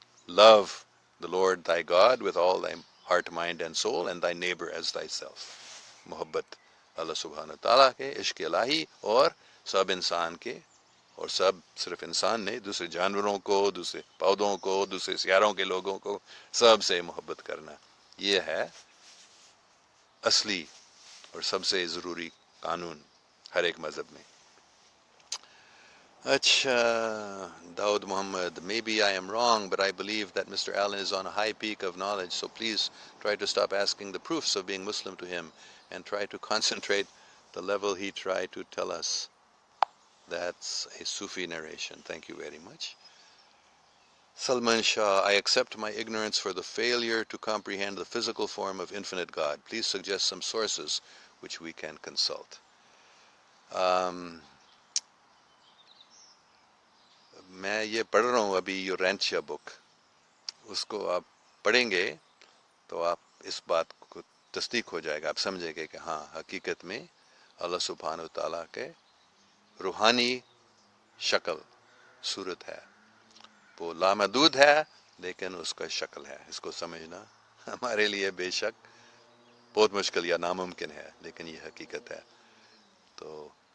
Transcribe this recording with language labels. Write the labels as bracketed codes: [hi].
[en] love the Lord thy God with all thy heart, mind and soul, and thy neighbor as thyself۔ [ur] محبت اللہ سبحانہ تعالیٰ کے، عشق الہی، اور سب انسان کے، اور سب صرف انسان نہیں، دوسرے جانوروں کو، دوسرے پودوں کو، دوسرے سیاروں کے لوگوں کو، سب سے محبت کرنا، یہ ہے اصلی اور سب سے ضروری قانون ہر ایک مذہب میں۔ اچھا، داؤد محمد، [en] maybe I am wrong but I believe that Mr. Allen is on a high peak of knowledge, so please try to stop asking the proofs of being Muslim to him and try to concentrate the level he tried to tell us. That's a Sufi narration. Thank you very much. Salman Shah, I accept my ignorance for the failure to comprehend the physical form of infinite God. Please suggest some sources which we can consult. [ur] میں یہ پڑھ رہا ہوں ابھی یورینشیا بک، اس کو آپ پڑھیں گے تو آپ اس بات کو تصدیق ہو جائے گا، آپ سمجھیں گے کہ ہاں حقیقت میں اللہ سبحانہ وتعالیٰ کے روحانی شکل، صورت ہے، وہ لامحدود ہے لیکن اس کا شکل ہے۔ اس کو سمجھنا ہمارے لیے بے شک بہت مشکل یا ناممکن ہے، لیکن یہ حقیقت ہے۔ تو